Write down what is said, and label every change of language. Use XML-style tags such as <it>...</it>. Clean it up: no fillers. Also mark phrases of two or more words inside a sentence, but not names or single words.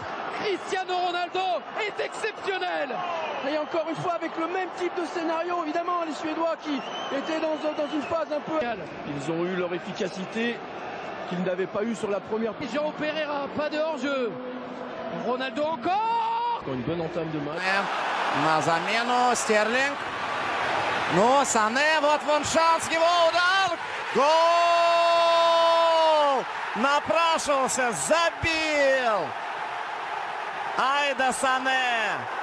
<fr>Cristiano Ronaldo est exceptionnel. Et encore une fois avec le même type de scénario, évidemment, les Suédois qui étaient dans une phase un peu... Ils ont eu leur efficacité qu'ils n'avaient pas eu sur la première... João Pereira, pas de hors-jeu. Ronaldo encore. Une bonne entame de match.</fr> <ru>На замену Стерлинг. Ну, Сане, вот вон шанс, его удар. Гол! Напрашивался, забил. Айда Сане.</ru>